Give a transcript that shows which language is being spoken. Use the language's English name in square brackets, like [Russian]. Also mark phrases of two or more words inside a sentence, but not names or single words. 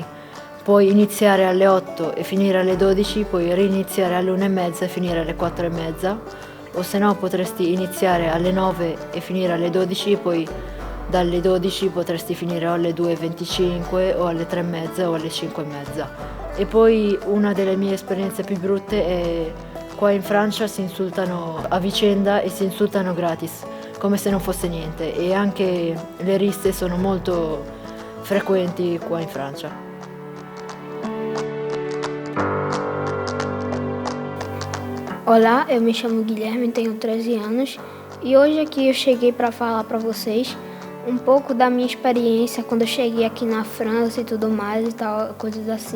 [Italian] Puoi iniziare alle 8 e finire alle 12, puoi riniziare alle 1:30 e finire alle 4:30, o se no potresti iniziare alle 9 e finire alle 12 e poi dalle 12 potresti finire o alle 2:25 o alle 3:30 o alle 5:30. E poi una delle mie esperienze più brutte è qua in Francia si insultano a vicenda e si insultano gratis, come se non fosse niente, e anche le risse sono molto frequenti qua in Francia. [Portuguese] Olá, eu me chamo Guilherme, tenho 13 anos e hoje aqui eu cheguei para falar para vocês um pouco da minha experiência quando eu cheguei aqui na França e tudo mais e tal, coisas assim.